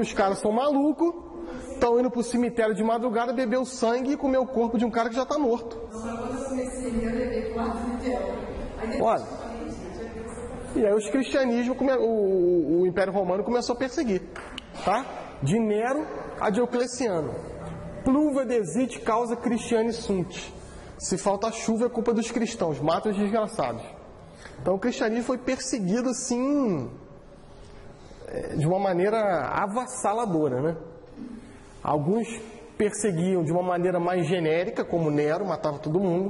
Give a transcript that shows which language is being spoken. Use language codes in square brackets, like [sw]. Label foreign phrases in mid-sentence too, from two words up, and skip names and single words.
[pt] Que os caras são malucos estão indo para o cemitério de madrugada beber o sangue e comer o corpo de um cara que já está morto. Olha, e aí os cristianismos, o Império Romano começou a perseguir, tá? De Nero a Diocleciano. [la] Pluva desit causa Christiani sunt. [pt] Se falta chuva é culpa dos cristãos, mata os desgraçados. Então o cristianismo foi perseguido assim, de uma maneira avassaladora, né? Alguns perseguiam de uma maneira mais genérica, como Nero, matava todo mundo.